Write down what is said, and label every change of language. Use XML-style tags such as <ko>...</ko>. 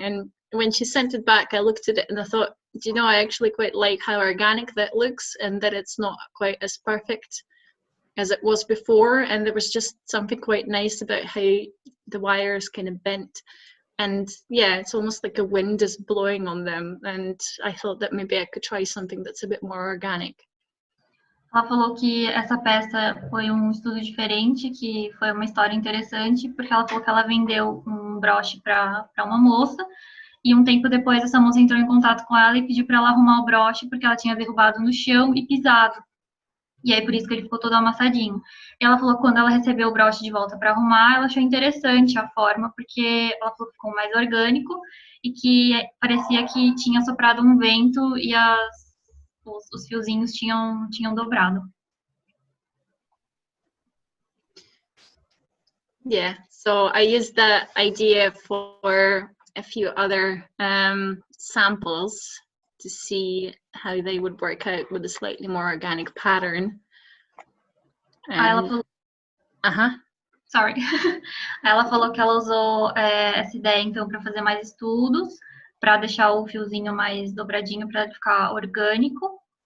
<en>And when she sent it back, I looked at it and I thought, do you know, I actually quite like how organic that looks, and that it's not quite as perfect as it was before. And there was just something quite nice about how the wires kind of bent. And yeah, it's almost like a wind is blowing on them. And I thought that maybe I could try something that's a bit more organic.</en> <pt>Ela falou que essa peça foi um estudo diferente, que foi uma história interessante, porque ela falou que ela vendeu um broche para uma moça, e um tempo depois essa moça entrou em contato com ela e pediu para ela arrumar o broche, porque ela tinha derrubado no chão e pisado. E aí por isso que ele ficou todo amassadinho. E ela falou que quando ela recebeu o broche de volta para arrumar, ela achou interessante a forma, porque ela falou que ficou mais orgânico e que parecia que tinha soprado um vento e os fiozinhos tinham dobrado.</pt> <en>Yeah, so I used that idea for a few other samples to see how they would work out with a slightly more organic pattern.</en> <pt>Ela falou...</pt> <en>Sorry.</en> <pt>Ela falou que ela usou essa ideia, então, para fazer mais estudos, para deixar o fiozinho mais dobradinho, para ficar orgânico.</pt>